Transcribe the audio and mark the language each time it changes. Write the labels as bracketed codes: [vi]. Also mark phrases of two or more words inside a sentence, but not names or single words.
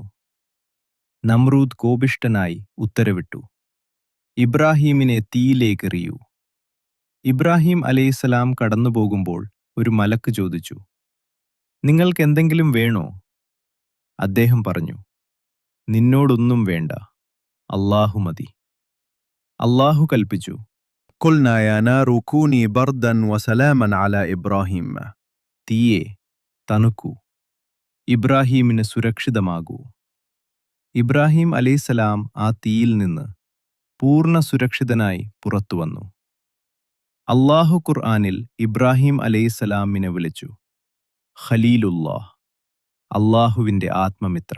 [ml] നമ്രൂദ് കോപിഷ്ഠനായി ഉത്തരവിട്ടു, ഇബ്രാഹീമിനെ തീയിലേക്കെറിയൂ. ഇബ്രാഹിം അലൈഹിസ്സലാം കടന്നുപോകുമ്പോൾ ഒരു മലക്ക് ചോദിച്ചു, നിങ്ങൾക്ക് എന്തെങ്കിലും വേണോ? അദ്ദേഹം പറഞ്ഞു, നിന്നോടൊന്നും വേണ്ട, അല്ലാഹു മതി. അല്ലാഹു കൽപ്പിച്ചു, [ar] قلنا يا نار كوني بردا وسلاما على إبراهيم. [ml] തീയെ തണുക്കൂ, ഇബ്രാഹീമിന് സുരക്ഷിതമാകൂ. ഇബ്രാഹിം അലൈഹിസ്സലാം ആ തീയിൽ നിന്ന് പൂർണ്ണ സുരക്ഷിതനായി പുറത്തുവന്നു. അല്ലാഹു ഖുർആനിൽ ഇബ്രാഹിം അലൈഹിസ്സലാമിനെ വിളിച്ചു ഖലീലുല്ലാഹ്, അല്ലാഹുവിൻ്റെ ആത്മമിത്രം.